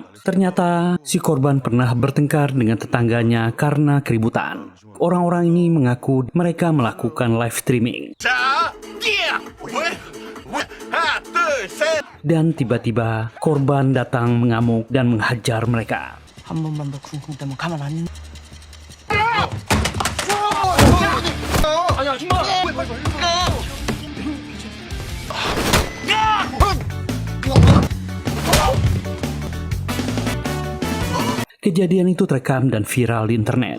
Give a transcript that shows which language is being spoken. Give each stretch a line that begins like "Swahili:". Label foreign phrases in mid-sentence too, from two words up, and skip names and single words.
Indonesian: Ternyata si korban pernah bertengkar dengan tetangganya karena keributan. Orang-orang ini mengaku mereka melakukan live streaming. Dan tiba-tiba korban datang mengamuk dan menghajar mereka.
Korean: 한 번만 더 쿵쿵대면 가만 안 있는
Indonesian: Kejadian itu terekam dan viral di internet.